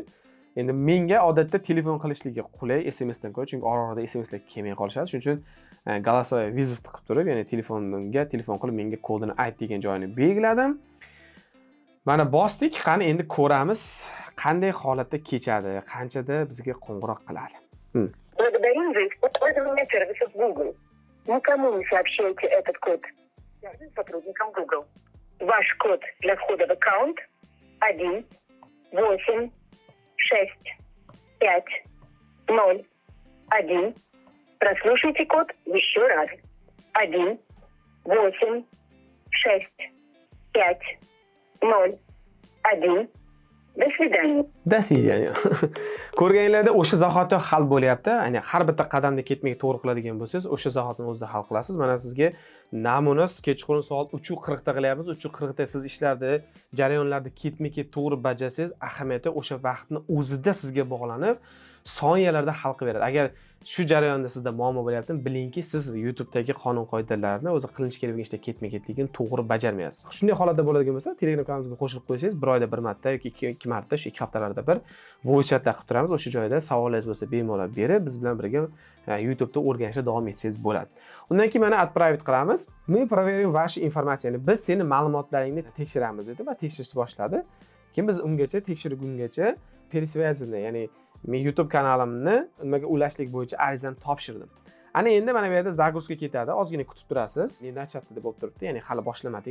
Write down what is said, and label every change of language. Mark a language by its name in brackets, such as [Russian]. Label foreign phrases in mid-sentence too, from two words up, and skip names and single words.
[Uzbek] Endi menga odatda telefon qilishligi qulay SMS dan ko'ra, chunki orada SMSlar kelmay qolishadi. Shuning uchun [Russian] голосовой вызов [Uzbek] qilib turib, ya'ni telefonga telefon qilib menga kodini ayt degan joyini belgiladim. Mana bosdik. Qani endi ko'ramiz qanday holatda kechadi, qanchada bizga qo'ng'iroq qiladi. [Russian] Благодарим за использование сервисов Google. Никому не сообщайте этот код. Свяжитесь с сотрудником Google. Ваш код для входа в аккаунт 1 8 6 5 0 1. Прослушайте код еще раз. 1 8 6 5 0 1. До свидания. До свидания. [Uzbek] Ko'rganinglarda o'sha zahoti hal bo'lyapti. Ya'ni har bitta qadamda ketmay to'g'ri qiladigan bo'lsangiz, o'sha zahotni o'zida hal qilasiz. Mana sizga namuna kechqurun soat 3:40 da qilyapmiz. 3:40 da siz ishlarni, jarayonlarni ketma-ket to'g'ri bajarsangiz, ahamiyati o'sha vaqtni o'zida sizga bog'lanib, soniyalarda hal qilib beradi. Agar shu jarayonda sizda muammo bo'lyaptimi, bilingki, siz YouTube'dagi qonun qoidalarini o'zi qilinish kerak bo'lgan ishda ketma-ketligini to'g'ri bajarmayapsiz. Shunday holatda bo'ladigan bo'lsa, Telegram kanalimizga qo'shilib qo'ysangiz, bir oyda bir marta yoki ikki marta, shu 2 haftalarda bir voice chatlar qilib turamiz. O'sha joyda savollaringiz bo'lsa, bemalol berib, biz bilan birga YouTube'da o'rganishda davom etsangiz bo'ladi. Undan keyin mana Отправить qilamiz. [Russian] Мы проверим ваши информацияni. [Uzbek] Biz seni ma'lumotlaringni tekshiramiz dedi va tekshirishni boshladi. Keyin biz ungacha tekshirgungacha пересвязанный, ya'ni men YouTube kanalimni nimaga ulashlik bo'yicha arizani topshirdim. Ana endi mana bu yerda загрузка ketadi. Ozgina kutib turasiz. Endi chatda deb bo'lib turibdi. Ya'ni hali boshlamadik.